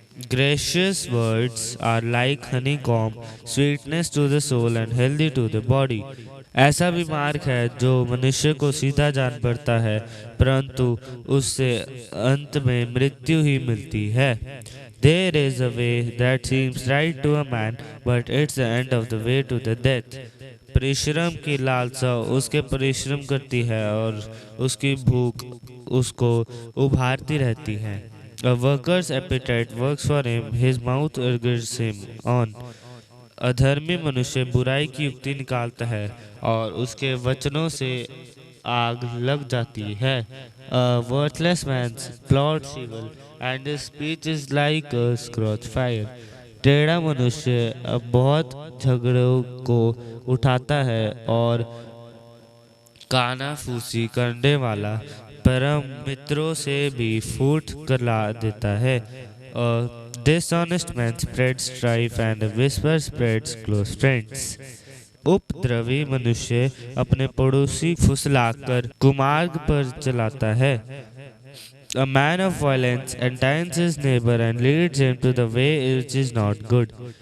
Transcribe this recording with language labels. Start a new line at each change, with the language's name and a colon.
English: Gracious words are like honeycomb, sweetness to the soul and healthy to the body.
Hindi: ऐसा भी मार्ग है जो मनुष्य को सीधा जान पड़ता है, परंतु उससे अंत में मृत्यु ही मिलती है.
English: There is a way that seems right to a man, but it's the end of the way to the death.
Hindi: परिश्रम की लालसा उसके परिश्रम करती है और उसकी भूख उसको उभारती रहती है.
English: A worker's appetite works for him, his mouth urges him on.
Hindi: अधर्मी मनुष्य बुराई की युक्ति निकालता है और उसके वचनों से आग लग जाती है.
English: A worthless man plots evil, and his speech is like a scorched fire.
Hindi: टेढ़ा मनुष्य बहुत झगड़ों को उठाता है और कानाफूसी करने वाला परम मित्रों से भी फूट करला देता है.
English: Dishonest man spreads strife, and a whisper spreads close friends.
Hindi: उपद्रवी मनुष्य अपने पड़ोसी फुसलाकर कुमार्ग पर चलाता है.
English: A man of violence entines his neighbor and leads him to the way which is not good.